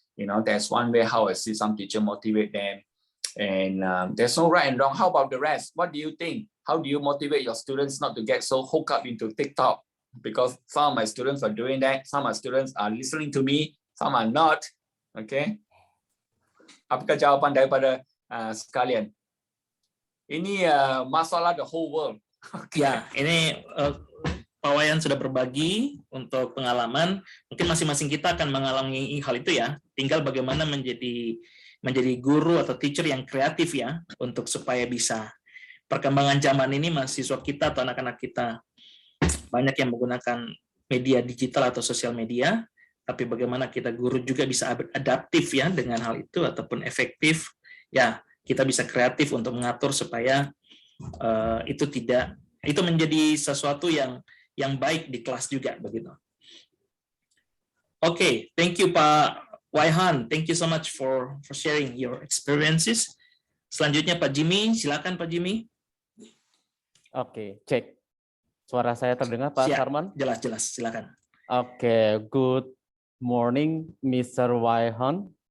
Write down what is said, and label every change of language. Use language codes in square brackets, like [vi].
[en] There's one way how I see some teacher motivate them, and there's no right and wrong. How about the rest? What do you think? How do you motivate your students not to get so hooked up into TikTok? Because some of my students are doing that. Some of my students are listening to me. Some are not. Okay. [ms] Apakah jawapan daripada sekalian? [id] Ini masalah [en] the whole world. Okay. [id] Ya, ini Pak Wayan sudah berbagi untuk pengalaman. Mungkin masing-masing kita akan mengalami hal itu ya. Tinggal bagaimana menjadi guru atau teacher yang kreatif ya, untuk supaya bisa perkembangan zaman ini mahasiswa kita atau anak-anak kita banyak yang menggunakan media digital atau sosial media, tapi bagaimana kita guru juga bisa adaptif ya dengan hal itu ataupun efektif ya, kita bisa kreatif untuk mengatur supaya itu menjadi sesuatu yang baik di kelas juga begitu. [en] Okay, thank you Pak Waihan, thank you so much for sharing your experiences. [id] Selanjutnya Pak Jimmy, silakan Pak Jimmy. Oke, cek. Suara saya terdengar Pak Sarman? Jelas, silakan. [en] Oke, good morning Mr. Waihan.